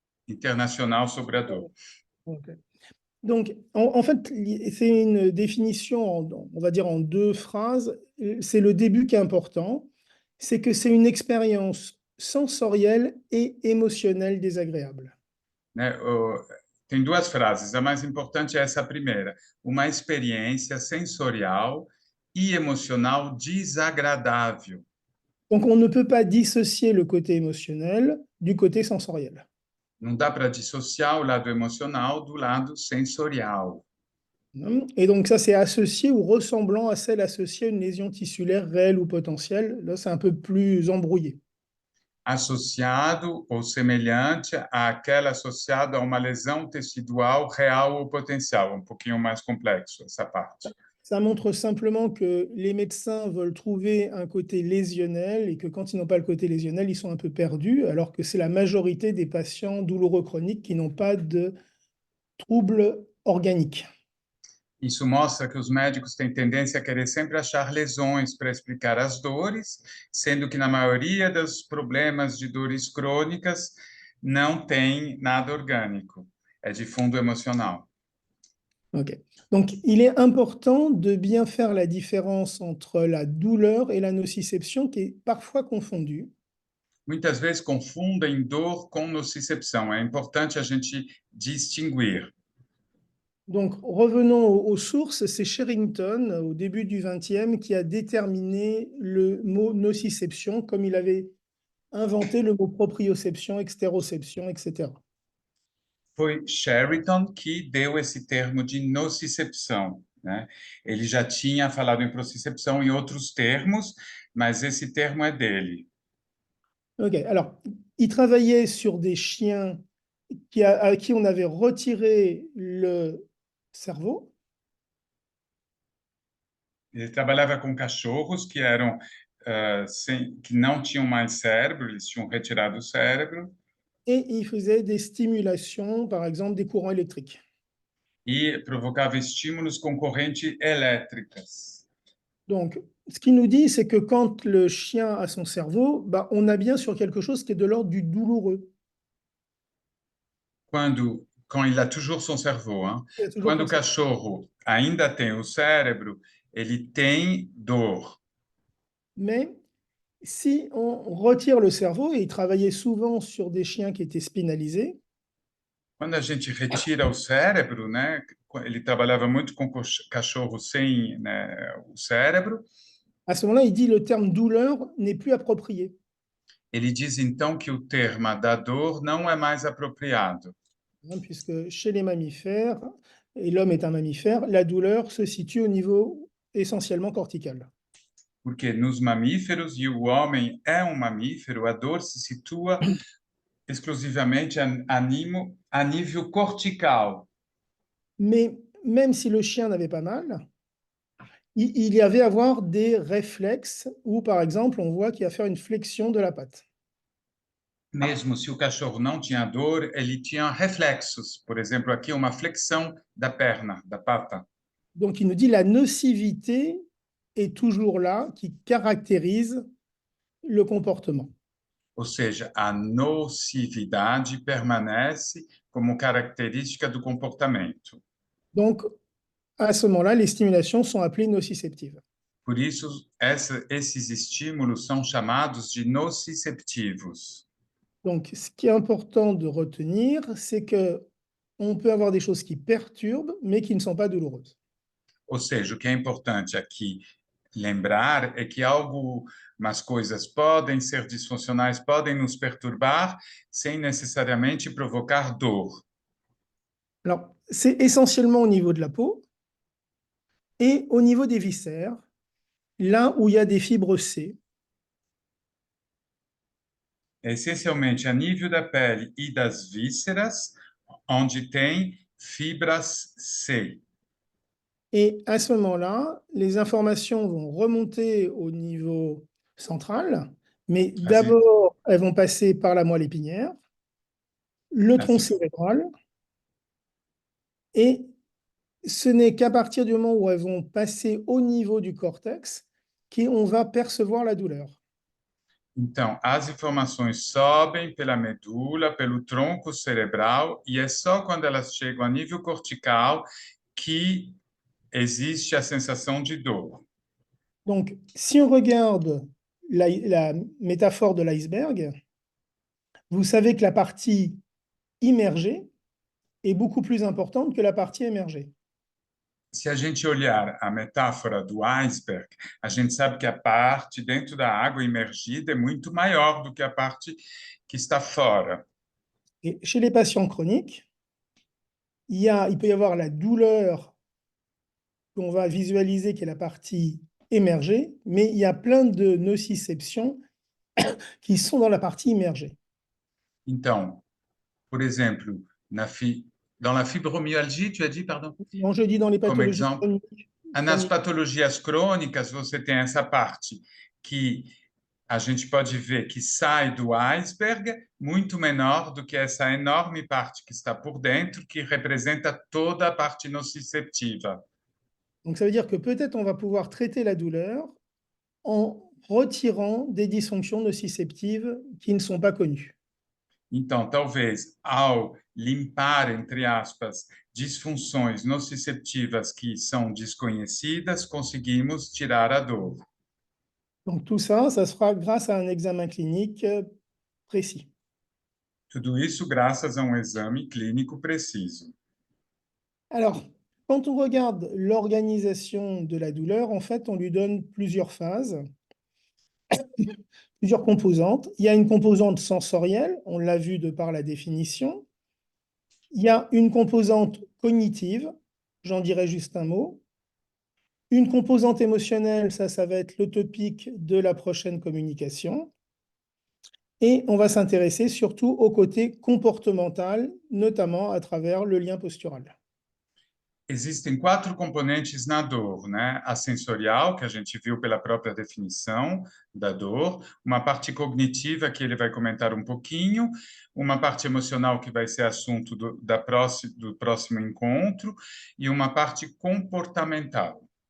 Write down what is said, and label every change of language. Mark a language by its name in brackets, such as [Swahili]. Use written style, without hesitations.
[Portuguese] Internacional sobre a dor. Okay. [French] Donc, en fait, c'est une définition, on va dire en deux phrases. C'est le début qui est important. C'est que c'est une expérience sensorielle et émotionnelle désagréable. [Portuguese] Né? Tem duas frases. A mais importante é essa primeira. Uma experiência sensorial e emocional desagradável. [French] Donc, on ne peut pas dissocier le côté émotionnel du côté sensoriel. [Portuguese] Não dá para dissociar o lado emocional do lado sensorial. [French] Et donc, ça, c'est associé ou ressemblant à celle associée à une lésion tissulaire réelle ou potentielle. Là, c'est un peu plus embrouillé. [Portuguese] Associado ou semelhante àquela associada a uma lesão tecidual real ou potencial. Um pouquinho mais complexo essa parte. [French] Ça montre simplement que les médecins veulent trouver un côté lésionnel et que quand ils n'ont pas le côté lésionnel, ils sont un peu perdus, alors que c'est la majorité des patients douloureux chroniques qui n'ont pas de troubles organiques. [Portuguese] Isso mostra que os médicos têm tendência a querer sempre achar lesões para explicar as dores, sendo que na maioria dos problemas de dores crônicas não tem nada orgânico, é de fundo emocional. Ok. [French] Donc, il est important de bien faire la différence entre la douleur et la nociception, qui est parfois confondue. [Portuguese] Muitas vezes confundem dor com nocicepção. É importante a gente distinguir. [French] Donc, revenons aux sources. C'est Sherrington, au début du XXe, qui a déterminé le mot nociception, comme il avait inventé le mot proprioception, extéroception, etc. [Portuguese] Foi Sheridan que deu esse termo de nocicepção, né? Ele já tinha falado em propriocepção em outros termos, mas esse termo é dele. [French] Ok, alors, il travaillait sur des chiens à qui on avait retiré le cerveau. [Portuguese] Ele trabalhava com cachorros que eram que não tinham mais cérebro, eles tinham retirado o cérebro. [French] et il faisait des stimulations, par exemple des courants électriques. [Portuguese] e provocava estímulos com correntes elétricas. [French] Donc, ce qu'il nous dit, c'est que quand le chien a son cerveau, bah, on a bien sur quelque chose qui est de l'ordre du douloureux. Quand il a toujours son cerveau, hein? Il a toujours [Portuguese] Quando [French] cerveau. [Portuguese] cachorro ainda tem o cérebro, ele tem dor. [French] Mais si on retire le cerveau, et il travaillait souvent sur des chiens qui étaient spinalisés, [Portuguese] Quando a gente retira o cérebro, né? Ele trabalhava muito com cachorro sem, né, o cérebro. [French] à ce moment-là, il dit le terme douleur n'est plus approprié. [Portuguese] Ele diz então que o termo da dor não é mais apropriado, [French] Hein, puisque chez les mammifères, et l'homme est un mammifère, la douleur se situe au niveau essentiellement cortical. [Portuguese] porque nos mamíferos, e o homem é um mamífero, a dor se situa exclusivamente a nível cortical. [French] Mais même si le chien n'avait pas mal, il y avait à avoir des réflexes où, par exemple, on voit qu'il va faire une flexion de la patte. [Portuguese] Mesmo se o cachorro não tinha dor, ele tinha reflexos. Por exemplo, aqui uma flexão da perna, da pata. [French] Donc, il nous dit la nocivité est toujours là, qui caractérise le comportement. [Portuguese] Ou seja, a nocividade permanece como característica do comportamento. [French] Donc, à ce moment-là, les stimulations sont appelées nociceptives. [Portuguese] Por isso, esses estímulos são chamados de nociceptivos. [French] Donc, ce qui est important de retenir, c'est que on peut avoir des choses qui perturbent, mais qui ne sont pas douloureuses. [Portuguese] Ou seja, o que é importante aqui lembrar é que algumas coisas podem ser disfuncionais, podem nos perturbar, sem necessariamente provocar dor. [French] Alors, c'est essentiellement au niveau de la peau et au niveau des viscères, là où il y a des fibres C. [Portuguese] É essencialmente a nível da pele e das vísceras, onde tem fibras C. [French] Et à ce moment-là, les informations vont remonter au niveau central, mais d'abord, elles vont passer par la moelle épinière, le tronc cérébral, et ce n'est qu'à partir du moment où elles vont passer au niveau du cortex qu'on va percevoir la douleur. [Portuguese] Então, as informações sobem pela medula, pelo tronco cerebral, e é só quando elas chegam a nível cortical que existe a sensação de dor. [French] Donc, si on regarde la métaphore de l'iceberg, vous savez que la partie immergée est beaucoup plus importante que la partie émergée. [Portuguese] Se a gente olhar a metáfora do iceberg, a gente sabe que a parte dentro da água imergida é muito maior do que a parte que está fora. [French] Et chez les patients chroniques, il peut y avoir la douleur qu'on va visualiser, qui est la partie émergée, mais il y a plein de nociceptions qui sont dans la partie immergée. [Portuguese] Então, por exemplo, [French] dans la fibromyalgie, tu as dit, pardon? Non, je dis dans les [Portuguese] Como [French] pathologies [Portuguese] exemplo, [French] chroniques. [Portuguese] nas patologias crônicas, você tem essa parte que a gente pode ver que sai do iceberg muito menor do que essa enorme parte que está por dentro, que representa toda a parte nociceptiva. [French] Donc ça veut dire que peut-être on va pouvoir traiter la douleur en retirant des dysfonctions nociceptives qui ne sont pas connues. [Portuguese] Então, talvez, ao limpar, entre aspas, disfunções nociceptivas que são desconhecidas, conseguimos tirar a dor. [French] Donc tout ça, ça se fera grâce à un examen clinique précis. [Portuguese] Tudo isso graças a um exame clínico preciso. [French] Alors, quand on regarde l'organisation de la douleur, en fait, on lui donne plusieurs phases, plusieurs composantes. Il y a une composante sensorielle, on l'a vu de par la définition. Il y a une composante cognitive, j'en dirai juste un mot. Une composante émotionnelle, ça va être le topic de la prochaine communication. Et on va s'intéresser surtout au côté comportemental, notamment à travers le lien postural. [Portuguese] Existem 4 componentes na dor, né? A sensorial, que a gente viu pela própria definição da dor, uma parte cognitiva, que ele vai comentar um pouquinho, uma parte emocional, que vai ser assunto do próximo encontro, e uma parte comportamental.